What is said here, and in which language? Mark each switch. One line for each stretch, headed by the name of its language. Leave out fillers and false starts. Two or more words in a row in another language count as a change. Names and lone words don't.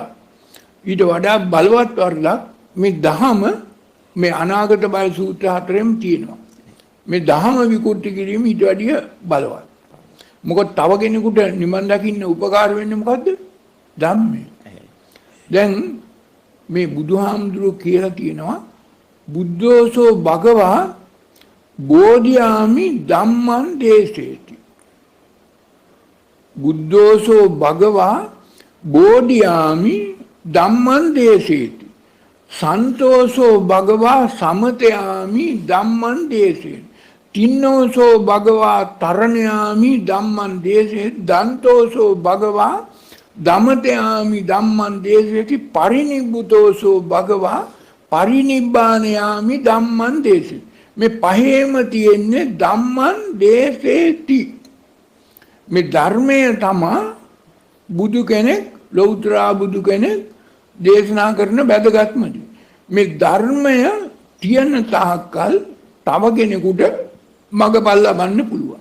Sinhala: ඊට වඩා බලවත් වරදක් මේ දහම මේ අනාගත බය සූත්‍ර 4ෙම තියෙනවා. මේ දහම විකෘති කිරීම ඊට වැඩිය බලවත්. මොකද තව කෙනෙකුට නිවන් දකින්න උපකාර වෙන්නේ මොකද්ද? ධම්මය. දැන් මේ බුදුහාමුදුරුවෝ කියලා තියෙනවා
Pali: බුද්ධෝසෝ භගවා බෝධියාමි ධම්මං දේශේති. බුද්ධෝසෝ භගවා බෝධියාමි ධම්මං දේශේති. සන්තෝෂෝ භගවා සමතයාමි ධම්මං දේශේති. තින්නෝසෝ භගවා තරණයාමි ධම්මං දේශේති. දන්තෝසෝ භගවා දමතයාමි ධම්මං දේශේති. පරිනිබ්බුතෝසෝ භගවා පරිනිබ්බානයාමි ධම්මං දේශේති.
Sinhala: මේ පහේම තියෙන්නේ
Pali: ධම්මං දේශේති.
Sinhala: මේ ධර්මය තමයි බුදු කෙනෙක්, ලෞතර බුදු කෙනෙක් දේශනා කරන වැදගත්ම දේ. මේ ධර්මය තියෙන තාක්කල් තව කෙනෙකුට මඟපල් ලබන්න පුළුවන්.